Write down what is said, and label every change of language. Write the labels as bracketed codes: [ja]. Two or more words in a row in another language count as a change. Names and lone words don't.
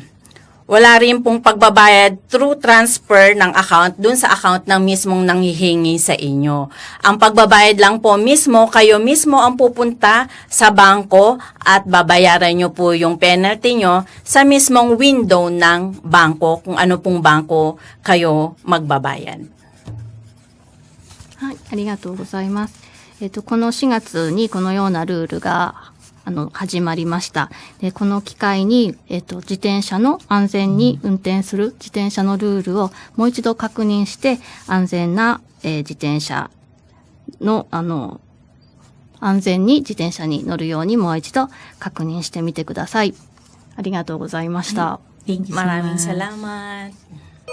[tl] Wala rin pong pagbabayad [en] through transfer [tl] ng account dun sa account ng mismong nanghihingi sa inyo. Ang pagbabayad lang po mismo, kayo mismo ang pupunta sa bangko at babayaran nyo po yung penalty nyo sa mismong window ng bangko kung ano pong bangko kayo magbabayad. [ja] はい、ありがとうございます。この4月にこのようなルールが始まりました。で、この機会に、自転車の安全に運転する自転車のルールをもう一度確認して、安全な、自転車の、安全に自転車に乗るようにもう一度確認してみてください。ありがとうございました。 [en] Thank you so [tl] Maraming [en] much. [tl] salamat.